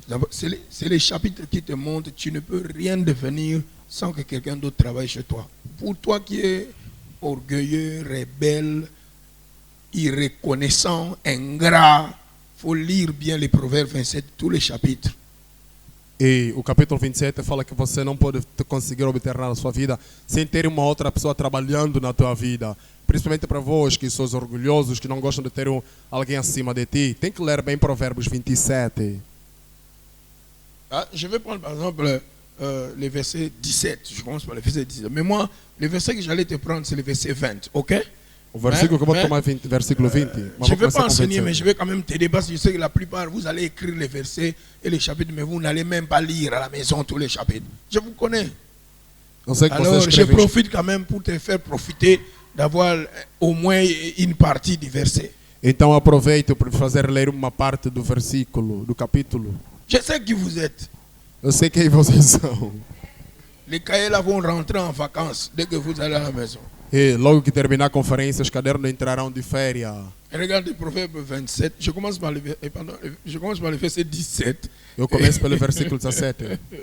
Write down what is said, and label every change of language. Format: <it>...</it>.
<fr>C'est les chapitres qui te montrent que tu ne peux rien devenir sans que quelqu'un d'autre travaille chez toi. Pour toi qui es orgueilleux, rebelle, irreconnaissant, ingrat, il faut lire bien les Proverbes 27, tous les chapitres.</fr> <pt>E o capítulo 27 fala que você não pode conseguir obter nada na sua vida sem ter uma outra pessoa trabalhando na tua vida. Principalmente para vós que sois orgulhosos, que não gostam de ter alguém acima de ti. Tem que ler bem Provérbios 27.</pt> <fr>Ah, je vais prendre par exemple le verset 17. Je commence par le verset 17. Mais moi, le verset que j'allais te prendre, c'est le verset 20. Ok?</fr> <pt>O versículo que eu vou tomar é versículo 20.</pt> <fr>Je ne vais pas</fr> <pt>com</pt> <fr>enseigner, 27. mais je vais quand même t'aider parce que je sais que la plupart, vous allez écrire les versets et les chapitres, mais vous n'allez même pas lire à la maison tous les chapitres. Je vous connais.</fr> <pt>Eu sei que você</pt> <fr>Alors, je</fr> <pt>escreve.</pt> <fr>profite quand même pour te faire profiter d'avoir au moins une partie du verset.</fr> <pt>Então aproveito para fazer ler uma parte do versículo, do capítulo.</pt> <fr>Je sais qui vous êtes.</fr> <pt>Eu sei quem vocês são.</pt> <fr>Les cahiers là vont rentrer en vacances dès que vous allez à la maison.</fr> <pt>E logo que terminar a conferência, os cadernos entrarão de férias.</pt> <fr>Regardez Proverbe 27. Je commence par le verset 17.</fr> <pt>Eu começo pelo versículo 17.</pt>